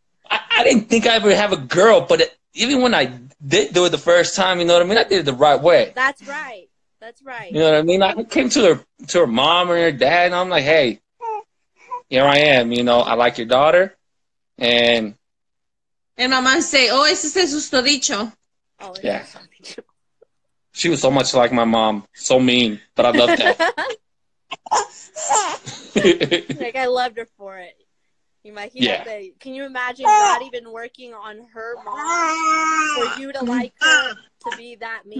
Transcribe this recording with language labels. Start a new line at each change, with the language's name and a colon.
English: I didn't think I ever have a girl, but even when I did do it the first time, you know what I mean? I did it the right way. That's right. That's right. You know what I mean? I came to her mom or her dad, and I'm like, hey, here I am. You know, I like your daughter, and
Spanish: mamá say, oh, ese es el susodicho.
English: Oh, yeah. She was so much like my mom, so mean, but I loved that. Like, I loved her for it. Yeah. Can you imagine God even working on her mom for you to like her to be that mean?